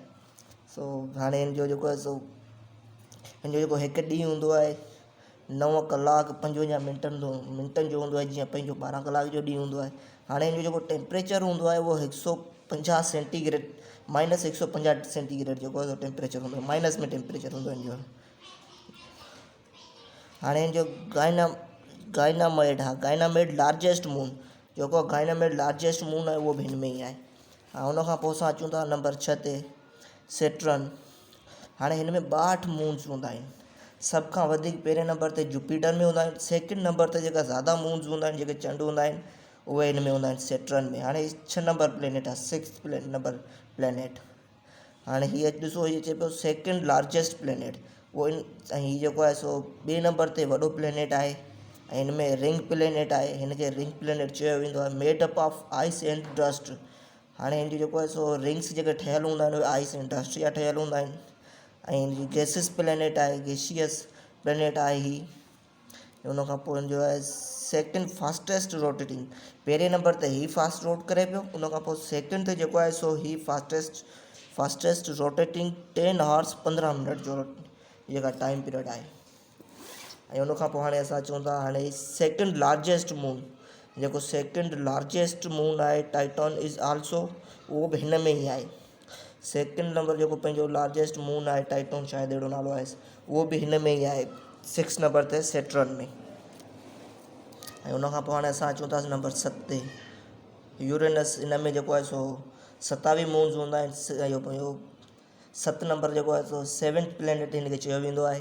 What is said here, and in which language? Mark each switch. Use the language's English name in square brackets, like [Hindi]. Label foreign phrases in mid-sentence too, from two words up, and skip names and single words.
[Sindhi] सो हाणे हिन जो जेको आहे सो हिन जो जेको हिकु ॾींहुं हूंदो आहे 9 कलाक 55 मिंटनि जो हूंदो आहे, जीअं पंहिंजो 12 कलाक जो ॾींहुं हूंदो आहे। हाणे हिन जो जेको टेम्परेचर हूंदो आहे उहो 150 सेंटीग्रेड -150 सेंटीग्रेड जेको आहे टेम्परेचर हूंदो आहे, माइनस में टेम्परेचर हूंदो आहे हिन जो। हाणे हिन जो गाइनामेड, हा गाइनामेड [English] largest moon [Sindhi] जेको आहे, गाइनामेड [English] largest moon [Sindhi] आहे उहो बि हिन में ई आहे। हा उन खां पोइ असां अचूं था नंबर 6 ते सेट्रन। हाणे हिन में 62 मून्स हूंदा आहिनि। सभ खां वधीक पहिरें नंबर ते जुपिटर में हूंदा आहिनि, [English] second number [Sindhi] ते जेका ज़्यादा मून्स हूंदा आहिनि, जेके चंड हूंदा आहिनि, उहे हिन में हूंदा आहिनि सेट्रन में। हाणे 6 [English] number planet [Sindhi] आहे, [English] 6th number planet. [Sindhi] हाणे हीअ ॾिसो, हीअ चए पियो [English] second largest planet [Sindhi] उहो ऐं हीअ जेको आहे सो 2 नंबर ते वॾो प्लेनेट आहे। ऐं हिन में [English] ring planet [Sindhi] आहे, हिन खे [English] ring planet [Sindhi] चयो वेंदो आहे, [English] made up of ice and dust. [Sindhi] हाणे हिन जो जेको आहे सो रिंग्स जेके ठहियलु हूंदा आहिनि उहे आइस ऐं डस्ट जा ठहियलु हूंदा आहिनि। ऐं हिन जी [English] gaseous planet [Sindhi] आहे, [English] gaseous planet [Sindhi] आहे ही। उन खां पोइ हिन जो आहे [English] second fastest rotating. [Sindhi] पहिरें नंबर ते ही [English] fast rot [Sindhi] करे पियो, उन खां पोइ सेकेंड ते जेको आहे सो ही [English] fastest rotating 10 hours 15 minutes [Sindhi] जो जेका [English] time period [Sindhi] आहे। ऐं उन खां पोइ हाणे असां चऊं था हाणे [English] second largest moon, [Sindhi] जेको [English] second largest moon [Sindhi] आहे [English] Titan is also, [Sindhi] उहो बि हिन में ई आहे। सेकेंड नंबर जेको पंहिंजो [English] largest moon [Sindhi] आहे टाइटन, शायदि अहिड़ो नालो आहे, उहो बि हिन में ई आहे 6 नंबर ते सेट्रन में। ऐं उन खां पोइ हाणे असां अचूं था नंबर 7 ते यूरेनस। इन में जेको आहे सो 27 मून्स हूंदा आहिनि। इहो पंहिंजो 7 नंबर जेको आहे सो [English] 7th planet [Sindhi] हिन खे चयो वेंदो आहे।